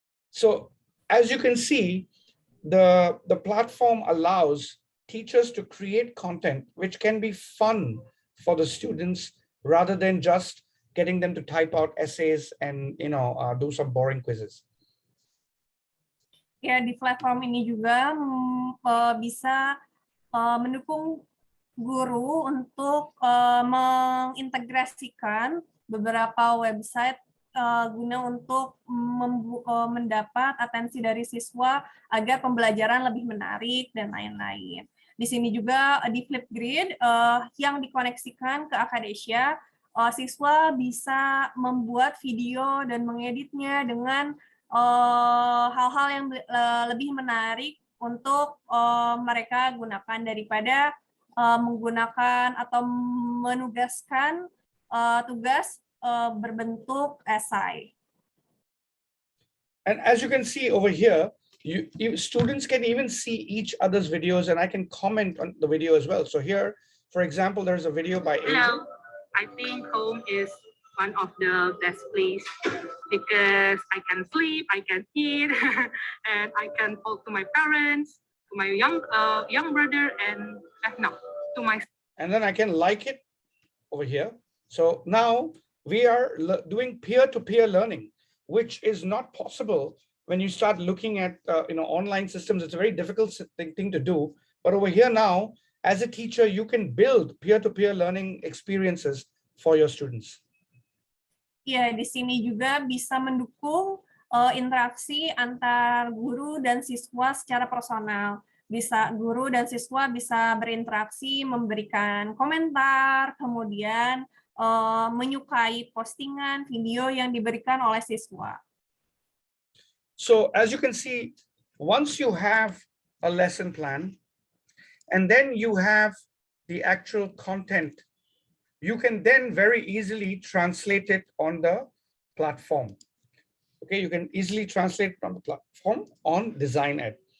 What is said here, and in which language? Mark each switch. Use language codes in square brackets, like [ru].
[en] So as you can see, the platform allows teachers to create content which can be fun for the students rather than just getting them to type out essays and do some boring quizzes. [id] Ya, di platform ini juga bisa mendukung guru untuk mengintegrasikan beberapa website guna untuk mendapat atensi dari siswa agar pembelajaran lebih menarik dan lain-lain. Di sini juga di Flipgrid yang dikoneksikan ke Akadesia, siswa bisa membuat video dan mengeditnya dengan hal-hal yang lebih menarik untuk mereka gunakan daripada menggunakan atau menugaskan tugas berbentuk esai. [en] And as you can see over here, students can even see each other's videos, and I can comment on the video as well. So here, for example, there's a video by Angel. I think home is one of the best place because I can sleep, I can eat, and I can talk to my parents, to my young brother, and no, to my. And then I can like it over here. So now we are doing peer-to-peer learning, which is not possible when you start looking at online systems. It's a very difficult thing to do. But over here now, as a teacher, you can build peer-to-peer learning experiences for your students. [id] Ya, di sini juga bisa mendukung interaksi antar guru dan siswa secara personal. Guru dan siswa bisa berinteraksi, memberikan komentar, kemudian menyukai postingan video yang diberikan oleh siswa. [en] So as you can see, once you have a lesson plan, and then you have the actual content, you can then very easily translate it on the platform. Okay, you can easily translate it on the platform on DesignEd.